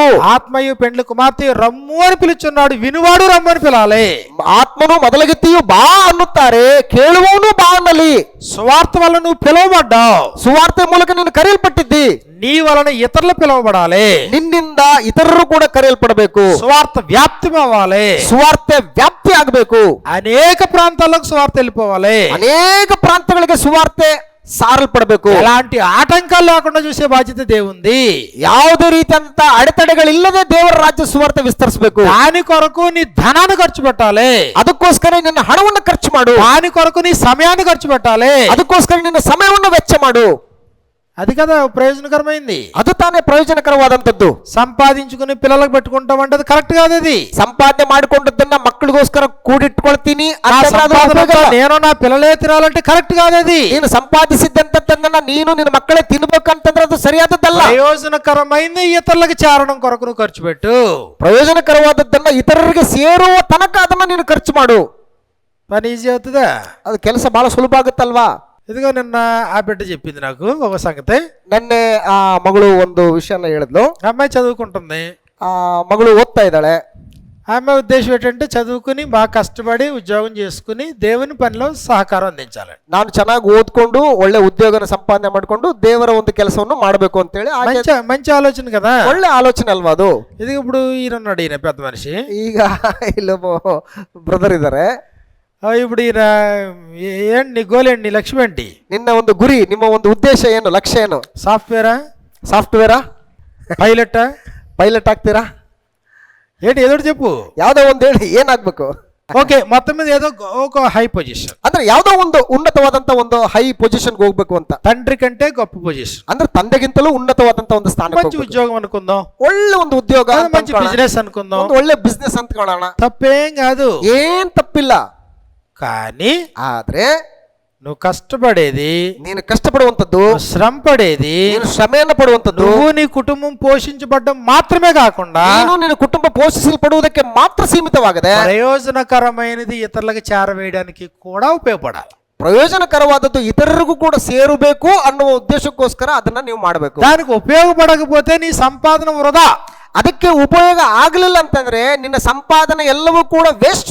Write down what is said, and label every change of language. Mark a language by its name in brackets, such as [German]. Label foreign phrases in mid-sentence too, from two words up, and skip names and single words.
[Telugu] ఆత్మయు పెండ్లి కుమార్తె రమ్ము అని పిలుచున్నాడు, వినువాడు రమ్ము అని పిలాలి. [Kannada] ಆತ್ಮನು ಮೊದಲಗಿತ್ತಿಯು ಬಾ ಅನ್ನುತ್ತಾರೆ, ಕೇಳುವವನು ಬಾ ಅನ್ನಲಿ. [Telugu] సువార్త వల్ల నువ్వు పిలువబడ్డావు, [Kannada] ಸುವಾರ್ತೆ ಮೂಲಕ ನೀನು ಕರೆಯಲ್ಪಟ್ಟಿದ್ದಿ. [Telugu] నీ వలన ఇతరులు పిలువబడాలి, [Kannada] ನಿನ್ನಿಂದ ಇತರರು ಕೂಡ ಕರೆಯಲ್ಪಡಬೇಕು. [Telugu] సువార్త వ్యాప్తి అవ్వాలి, [Kannada] ಸುವಾರ್ತೆ ವ್ಯಾಪ್ತಿ ಆಗಬೇಕು. [Telugu] అనేక ప్రాంతాలకు సువార్త వెళ్ళిపోవాలి, [Kannada] ಅನೇಕ ಪ್ರಾಂತಗಳಿಗೆ ಸುವಾರ್ತೆ ಸಾರಲ್ಪಡಬೇಕು. [Telugu] ఎలాంటి ఆటంకాలు లేకుండా చూసే బాధ్యత దేవుంది. [Kannada] ಯಾವುದೇ ರೀತಿಯಂತ ಅಡೆತಡೆಗಳಿಲ್ಲದೆ ದೇವರ ರಾಜ್ಯ ಸುವಾರ್ತೆ ವಿಸ್ತರಿಸಬೇಕು. [Telugu] దాని కొరకు నీ ధనాన్ని ఖర్చు పెట్టాలి, [Kannada] ಅದಕ್ಕೋಸ್ಕರ ನಿನ್ನ ಹಣವನ್ನು ಖರ್ಚು ಮಾಡು. [Telugu] దాని కొరకు నీ సమయాన్ని ఖర్చు పెట్టాలి, [Kannada] ಅದಕ್ಕೋಸ್ಕರ ನಿನ್ನ ಸಮಯವನ್ನು ವೆಚ್ಚ ಮಾಡು. [Telugu] అది కదా ప్రయోజనకరమైంది. [Kannada] ಅದು ತಾನೇ ಪ್ರಯೋಜನಕರವಾದಂತದ್ದು. [Telugu] సంపాదించుకుని పిల్లలకు పెట్టుకుంటాం అంటే అది కరెక్ట్ కాదు. అది [Kannada] ಸಂಪಾದನೆ ಮಾಡಿಕೊಂಡದ್ದನ್ನ ಮಕ್ಕಳಿಗೋಸ್ಕರ ಕೂಡಿಟ್ಕೊಳ್ತೀನಿ, [Telugu] నేను నా పిల్లలే తినాలంటే కరెక్ట్ కాదు. అది [Kannada] ನೀನು ಸಂಪಾದಿಸಿದ್ದಂತದ್ದನ್ನ ನೀನು ನಿನ್ನ ಮಕ್ಕಳೇ ತಿನ್ಬೇಕಂತಂದ್ರೆ ಅದು ಸರಿಯಾದದ್ದಲ್ಲ. [Telugu] ప్రయోజనకరమైంది ఇతరులకు చేరడం కొరకు నువ్వు ఖర్చు పెట్టు. [Kannada] ಪ್ರಯೋಜನಕರವಾದದ್ದನ್ನ ಇತರರಿಗೆ ಸೇರುವ ತನಕ ಅದನ್ನ ನೀನು ಖರ್ಚು ಮಾಡು. [Telugu] పని ఈజీ అవుతుందా? [Kannada] ಅದು ಕೆಲಸ ಬಹಳ ಸುಲಭ ಆಗುತ್ತಲ್ವಾ? [Telugu] ఇదిగో నిన్న ఆ బిడ్డ చెప్పింది నాకు ఒక సంగతి. [Kannada] ನೆನ್ನೆ ಆ ಮಗಳು ಒಂದು ವಿಷಯನ ಹೇಳಿದ್ಲು. [Telugu] అమ్మాయి చదువుకుంటుంది, [Kannada] ಆ ಮಗಳು ಓದ್ತಾ ಇದ್ದಾಳೆ. [Telugu] ఆమె ఉద్దేశం ఏంటంటే చదువుకుని బాగా కష్టపడి ఉద్యోగం చేసుకుని దేవుని పనిలో సహకారం అందించాలి. [Kannada] ನಾನು ಚೆನ್ನಾಗಿ ಓದ್ಕೊಂಡು ಒಳ್ಳೆ ಉದ್ಯೋಗನ ಸಂಪಾದನೆ ಮಾಡಿಕೊಂಡು ದೇವರ ಒಂದು ಕೆಲಸವನ್ನು ಮಾಡಬೇಕು ಅಂತೇಳಿ [Telugu] మంచి ఆలోచన కదా, [Kannada] ಒಳ್ಳೆ ಆಲೋಚನೆ ಅಲ್ವಾ ಅದು? [Telugu] ఇది ఇప్పుడు ఈయనన్నాడు, ఈయన పెద్ద మనిషి. [Kannada] ಈಗ ಇಲ್ಲೊಬ್ಬ ಬ್ರದರ್ ಇದ್ದಾರೆ. [Telugu] ఇప్పుడు ఈయన ఏంటి నీ గోల్ ఏంటి, నీ లక్ష్యం ఏంటి, [Kannada] ನಿನ್ನ ಒಂದು ಗುರಿ, ನಿಮ್ಮ ಒಂದು ಉದ್ದೇಶ ಏನು, ಲಕ್ಷ್ಯ ಏನು? ಸಾಫ್ಟ್ವೇರಾ ಪೈಲಟ್ ಆಗ್ತೀರಾ? [Telugu] ఏంటి ఏదో చెప్పు, [Kannada] ಯಾವ್ದೋ ಒಂದು ಹೇಳಿ, ಏನಾಗ್ಬೇಕು? [Telugu] ఓకే, మొత్తం మీద ఏదో ఒక [English] high position, [Kannada] ಅಂದ್ರೆ ಯಾವ್ದೋ ಒಂದು ಉನ್ನತವಾದಂತ ಒಂದು [English] high position [Kannada] ಹೋಗ್ಬೇಕು ಅಂತ. [Telugu] తండ్రి కంటే గొప్ప పొజిషన్, [Kannada] ಅಂದ್ರೆ ತಂದೆಗಿಂತಲೂ ಉನ್ನತವಾದಂತ ಒಂದು ಸ್ಥಾನ. [Telugu] మంచి ఉద్యోగం అనుకుందాం, [Kannada] ಒಳ್ಳೆ ಒಂದು ಉದ್ಯೋಗ, [Telugu] మంచి బిజినెస్ అనుకుందాం, [Kannada] ಒಂದು ಒಳ್ಳೆ ಬಿಸ್ನೆಸ್ ಅಂದ್ಕೊಳ್ಳೋಣ, [Telugu] తప్పేం కాదు, [Kannada] ಏನ್ ತಪ್ಪಿಲ್ಲ. [Telugu] కానీ [Kannada] ಆದ್ರೆ [Telugu] నువ్వు కష్టపడేది, [Kannada] ನೀನು ಕಷ್ಟಪಡುವಂತದ್ದು, [Telugu] శ్రమ పడేది, [Kannada] ನೀನು ಶ್ರಮೆಯನ್ನು ಪಡುವಂತದ್ದು, [Telugu] నువ్వు నీ కుటుంబం పోషించబడ్డం మాత్రమే కాకుండా [Kannada] ನೀನು ನಿನ್ನ ಕುಟುಂಬ ಪೋಷಿಸಲ್ಪಡುವುದಕ್ಕೆ ಮಾತ್ರ ಸೀಮಿತವಾಗದೆ [Telugu] ప్రయోజనకరమైనది ఇతరులకు చేరవేయడానికి కూడా ఉపయోగపడాలి. [Kannada] ಪ್ರಯೋಜನಕರವಾದದ್ದು ಇತರರಿಗೂ ಕೂಡ ಸೇರಬೇಕು ಅನ್ನುವ ಉದ್ದೇಶಕ್ಕೋಸ್ಕರ ಅದನ್ನ ನೀವು ಮಾಡಬೇಕು. [Telugu] దానికి ఉపయోగపడకపోతే నీ సంపాదన వృధా. [Kannada] ಅದಕ್ಕೆ ಉಪಯೋಗ ಆಗಲಿಲ್ಲ ಅಂತಂದ್ರೆ ನಿನ್ನ ಸಂಪಾದನೆ ಎಲ್ಲವೂ ಕೂಡ ವೇಸ್ಟ್.